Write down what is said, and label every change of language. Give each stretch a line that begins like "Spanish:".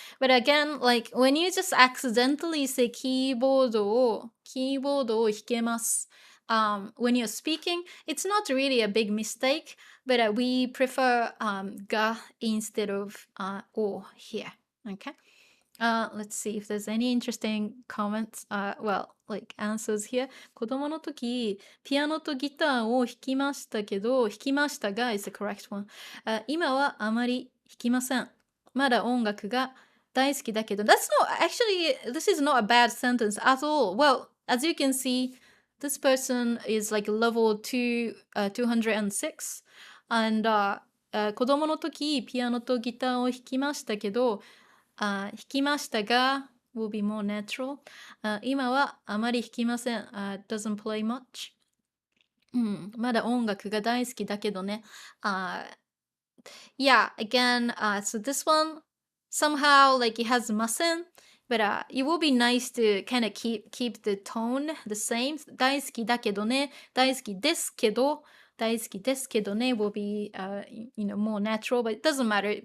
English: But again, like when you just accidentally say
Japanese: キーボードを弾けます.
English: When you're speaking, it's not really a big mistake, but we prefer が instead of を here. Okay. Let's see if there's any interesting comments. Like answers here.
Japanese: 子供の時、ピアノとギターを弾きましたけど、弾きましたが
English: is the correct one.
Japanese: 今はあまり弾きません。まだ音楽が大好きだけど。
English: That's not, actually, this is not a bad sentence at all. Well, as you can see, this person is like level 206.
Japanese: And 子供の時、ピアノとギターを弾きましたけど、弾きましたが
English: will be more natural.
Japanese: 今はあまり弾きません。
English: doesn't play much.
Japanese: まだ音楽が大好きだけどね。
English: Yeah, again, so this one, somehow like it has ません. But it will be nice to kind of keep the tone the same.
Japanese: 大好きだけどね。大好きですけど。大好きですけどね
English: will be more natural, but it doesn't matter.